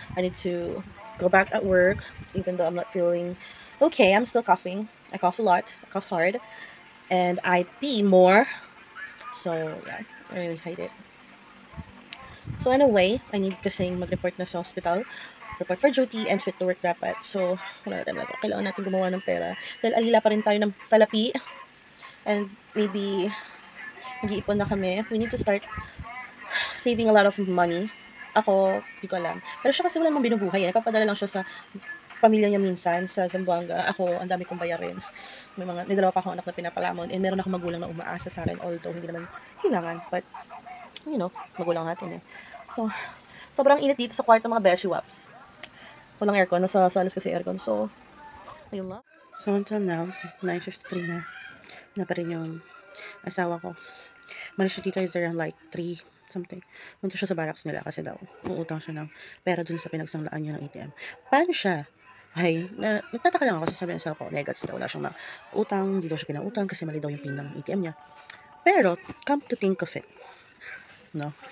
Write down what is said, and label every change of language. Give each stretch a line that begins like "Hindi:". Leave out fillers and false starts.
English: I need to go back at work even though I'm not feeling okay. I'm still coughing. I cough a lot. I cough hard. And I pee more. So, yeah, I really hate it. So, anyway, I need
Filipino: kasing mag-report na sa
English: hospital. Report for duty and fit to work
Filipino: dapat. So, wala na tayo nagawa. Kailangan natin gumawa ng pera. Dahil alila pa rin tayo ng salapi. And maybe nag-iipon na kami.
English: We need to start saving a lot of money.
Filipino: Ako, di ko alam. Pero siya kasi wala namang binubuhay. Nagpapadala lang siya sa pamilya niya minsan sa Zamboanga. Ako, ang dami kong bayarin. May dalawa pa akong anak na pinapalamon, and meron akong magulang na umaasa sa akin, although hindi naman kailangan, but, magulang natin eh. So, sobrang init dito sa kwarto mga beshi waps. Walang aircon, nasa salos kasi aircon, so, ayun nga. So, until now, 9:53 na pa rin yung asawa ko. Malis siya dito is around like 3 something. Punta siya sa barracks nila kasi daw uutang siya ng pera dun sa pinagsanglaan niya ng ATM. Paano siya? Nagtataka lang ako kasi sabi ng asawa ko, negats daw, wala siyang utang, hindi daw siya pinautang kasi mali daw yung pin ng ATM niya.
English: Pero, come to think of it, no?